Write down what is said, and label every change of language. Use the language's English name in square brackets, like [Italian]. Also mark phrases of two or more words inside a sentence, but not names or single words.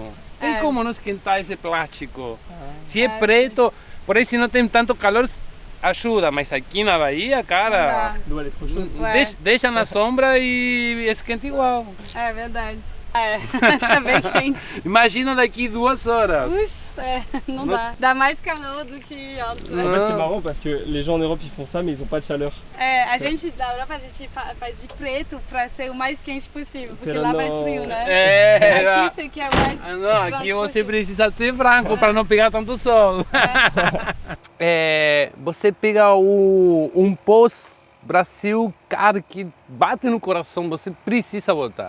[Portuguese] Tem como não esquentar esse plástico. Se é preto, por aí se não tem tanto calor, ajuda. Mas aqui na Bahia, cara, deixa na sombra e esquenta igual. É verdade. Tá bem quente. Imagina daqui 2 horas. Puxa, não dá. Dá mais calor do que altos, né? [French] En fait, c'est marrant parce que les gens en Europe ils font ça, mais ils ont pas de chaleur. [Portuguese] A gente, na Europa, a gente faz de preto pra ser o mais quente possível, porque Pero lá é não. mais frio, né? É, Aqui você quer mais. ah, não, aqui branco você possível. precisa ter branco para não pegar tanto sol. Você pega um pós-Brasil, cara, que bate no coração, você precisa voltar.